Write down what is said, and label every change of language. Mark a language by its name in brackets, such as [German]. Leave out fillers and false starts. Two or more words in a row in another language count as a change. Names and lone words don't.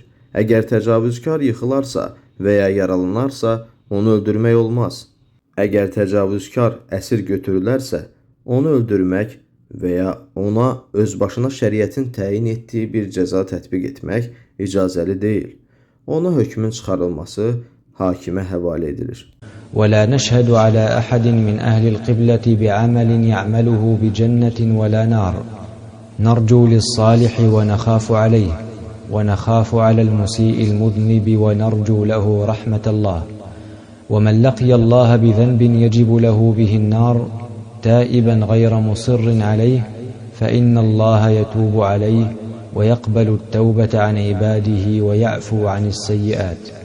[Azerbaijani] Əgər təcavüzkar yıxılarsa və ya yaralanarsa, onu öldürmək olmaz. Əgər təcavüzkar əsir götürülərsə, onu öldürmək və ya ona özbaşına şəriətin təyin etdiyi bir cəza tətbiq etmək icazəli deyil. Ona hökmün çıxarılması hakimə həvalə edilir. [Arabic] ولا نشهد على أحد من أهل القبلة بعمل يعمله بجنة ولا نار نرجو للصالح ونخاف عليه ونخاف على المسيء المذنب ونرجو له رحمة الله ومن لقي الله بذنب يجب له به النار تائبا غير مصر عليه فإن الله يتوب عليه ويقبل التوبة عن عباده ويعفو عن السيئات